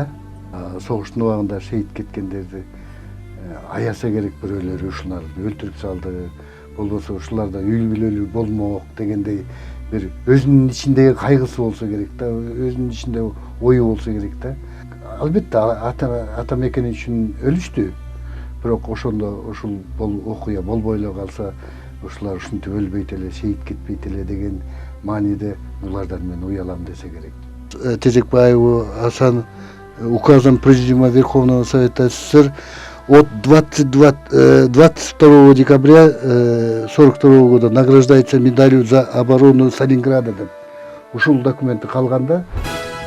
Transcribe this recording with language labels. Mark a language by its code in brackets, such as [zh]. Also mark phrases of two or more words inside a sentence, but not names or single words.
[ky] Согуштун убагында шейит кеткендерди аяса керек бирөөлөр, ушуларды өлтүрүп салды, болбосо ушуларда үй бүлөлүү болмок дегендей бир өзүнүн ичиндеги кайгысы болсо керек да, өзүнүн ичинде ою болсо керек да. Албетте ата мекени үчүн өлүштү, бирок ошондо ушул окуя болбой эле калса, ушулар ушинтип өлбөйт эле, шейит кетпейт эле деген мааниде булардан мен уялам десе керек. [ru] Тезекбаеву Асан указом Президиума Верховного Совета СССР от 22 декабря 1942 года награждается медалью за оборону Сталинграда [ky] деп ушул документи калганда